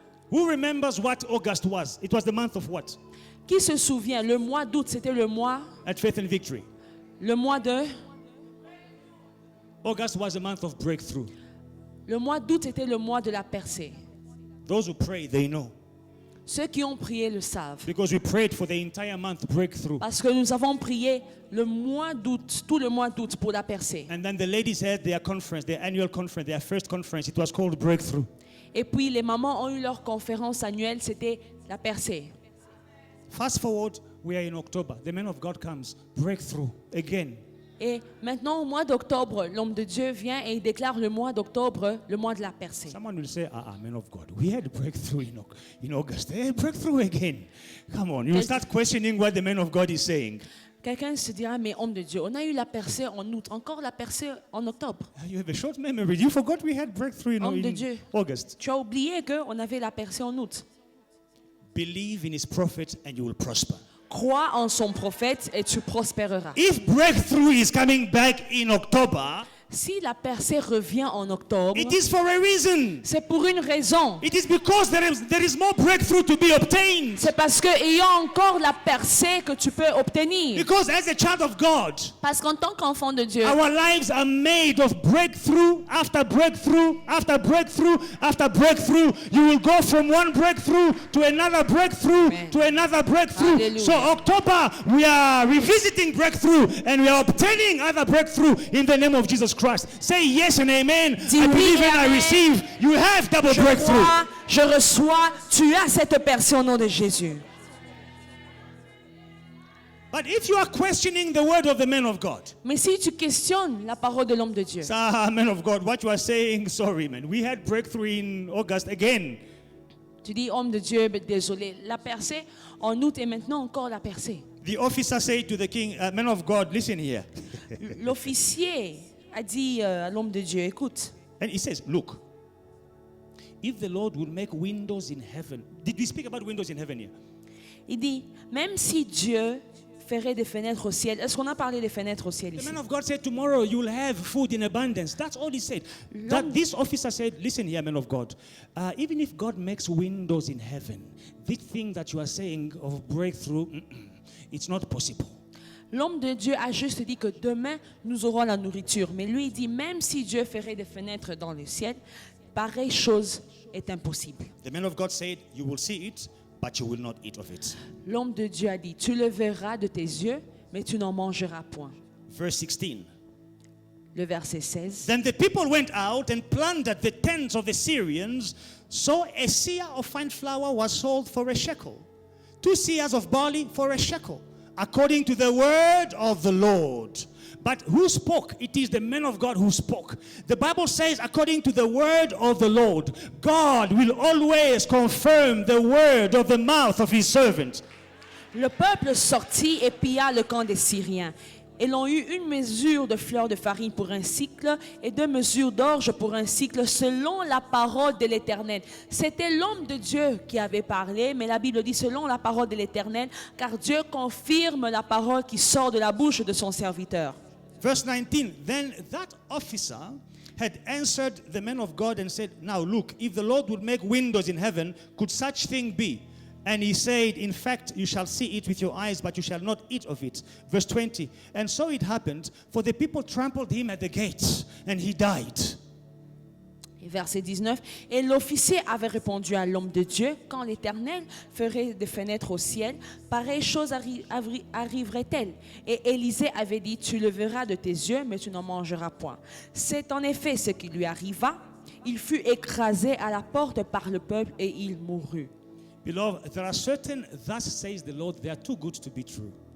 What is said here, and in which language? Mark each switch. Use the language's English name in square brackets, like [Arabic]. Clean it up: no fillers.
[English] Who remembers what August was? It was the month of what? [French] Qui se souvient, le mois d'août, c'était le mois [English] At Faith and Victory. [French] de... [English] August was a month of breakthrough. [French] Le mois d'août était le mois de la percée. [English] Those who pray, they know. [French] Ceux qui ont prié le savent. [English] because we prayed for the entire month breakthrough. [French] Parce que nous avons prié le mois d'août, tout le mois d'août pour la percée. [English] And then the ladies had their conference, their annual conference, their first conference. It was called Breakthrough. [French] Et puis les mamans ont eu leur conférence annuelle, c'était la percée. [English] Fast forward, we are in October. The man of God comes, breakthrough again. [French] Et maintenant, au mois d'octobre, l'homme de Dieu vient et il déclare le mois d'octobre, le mois de la percée. [English] Someone will say, man of God, we had breakthrough in August. Hey, breakthrough again. Come on, you will start questioning what the man of God is saying. [French] Quelqu'un se dira, mais homme de Dieu, on a eu la percée en août, encore la percée en octobre. [English] You have a short memory. You forgot we had breakthrough [French] Homme de [English] in [French] Dieu. [English] August. [French] Tu as oublié qu'on avait la percée en août. [English] Believe in his prophet and you will prosper. [French] Crois en son prophète et tu prospéreras. [English] If breakthrough is coming back in October, [French] Si la percée revient en octobre, [English] it is for a reason. [French] c'est pour une raison. [English] It is because there is more breakthrough to be obtained. [French] C'est parce qu'il y a encore la percée que tu peux obtenir. [English] Because as a child of God, [French] Parce qu'en tant qu'enfant de Dieu, [English] our lives are made of breakthrough after breakthrough after breakthrough after breakthrough. You will go from one breakthrough to another breakthrough Amen. to another breakthrough. Hallelujah. So October, we are revisiting breakthrough and we are obtaining other breakthrough in the name of Jesus Christ. Say yes and amen. [French] Dis [English] I [French] oui [English] believe [French] et [English] and I [French] amen. [English] receive. You have double [French] je [English] breakthrough. [French] crois, je reçois, tu as cette percée au nom de Jésus. [English] But if you are questioning the word of the man of God, [French] Mais si tu questionnes la parole de l'homme de Dieu, [English] man of God, what you are saying, sorry man, we had breakthrough in August again. [French] tu dis, homme de Dieu, désolé, la percée en août et maintenant encore la percée. [English] The officer said to the king, man of God, listen here. [French] L'officier a dit à l'homme de Dieu, écoute, [English] And he says, look, if the Lord will make windows in heaven. Did we speak about windows in heaven here? [French] il dit, même si Dieu ferait des fenêtres au ciel, est-ce qu'on a parlé des fenêtres au ciel [English] The [French] ici? [English] man of God said, tomorrow you'll have food in abundance. That's all he said. That this officer said, listen here, man of God. Even if God makes windows in heaven, this thing that you are saying of breakthrough, it's not possible. [French] L'homme de Dieu a juste dit que demain, nous aurons la nourriture. Mais lui, il dit, même si Dieu ferait des fenêtres dans le ciel, pareille chose est impossible. [English] The man of God said, you will see it, but you will not eat of it. [French] L'homme de Dieu a dit, tu le verras de tes yeux, mais tu n'en mangeras point. [English] Verse 16. [French] Le verset 16. [English] Then the people went out and plundered the tents of the Syrians. So a seah of fine flour was sold for a shekel, 2 seahs of barley for a shekel, according to the word of the Lord. But who spoke? It is the man of God who spoke. The Bible says, according to the word of the Lord, God will always confirm the word of the mouth of his servant. [French] Le peuple sortit et pilla le camp des Syriens. Et l'ont eu 1 mesure de fleur de farine pour un cycle et 2 mesures d'orge pour un cycle selon la parole de l'Éternel. C'était l'homme de Dieu qui avait parlé, mais la Bible dit selon la parole de l'Éternel, car Dieu confirme la parole qui sort de la bouche de son serviteur. [English] Verse 19, then that officer had answered the man of God and said, now look, if the Lord would make windows in heaven, could such thing be? And he said, in fact, you shall see it with your eyes, but you shall not eat of it. Verse 20, and so it happened, for the people trampled him at the gates, and he died. [French] Et verset 19, et l'officier avait répondu à l'homme de Dieu, quand l'Éternel ferait des fenêtres au ciel, pareille chose arriverait-elle? Et Élisée avait dit, tu le verras de tes yeux, mais tu n'en mangeras point. C'est en effet ce qui lui arriva. Il fut écrasé à la porte par le peuple et il mourut. [English] Beloved, there are certain, thus says the Lord, they are too good to be true.